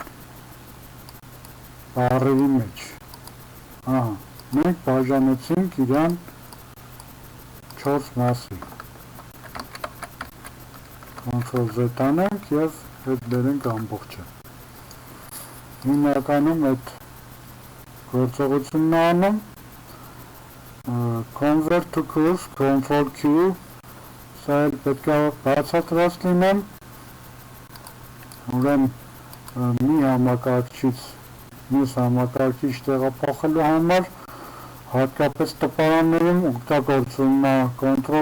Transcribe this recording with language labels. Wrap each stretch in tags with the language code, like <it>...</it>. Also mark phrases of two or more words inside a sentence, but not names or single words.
<hy>բառերի մեջ։ Մենք բաժանեցինք իրան 4 մասի։ Ctrl Z անենք և հետ բերենք ամբողջը։ Հիմնականում այդ գործողությունն անում</hy> <en>convert to course,</en> <hy>Ctrl Q, սա էլ պետք է բացատրած լինեմ, ուրեմն մի համակարգչից մյուս համակարգիչ տեղափոխելու համար հատկապես տպարաններում օգտագործվում է Ctrl</hy>